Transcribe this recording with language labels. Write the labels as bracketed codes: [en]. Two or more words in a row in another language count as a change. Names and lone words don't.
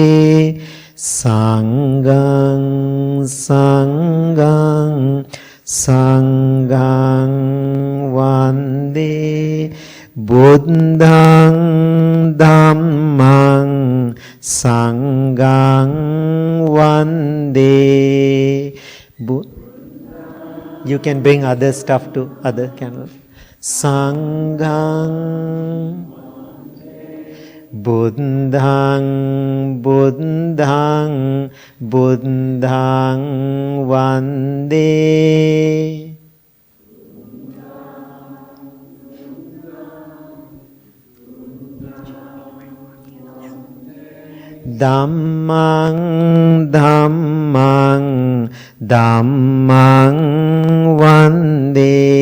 [pi] Sanghang sanghang sanghang vande. Buddhang dhammang sanghang vande. [en] You can bring other stuff to other candles. [pi] Sanghang Buddhang buddhang buddhang vande. Dhammang dhammang dhammang vande.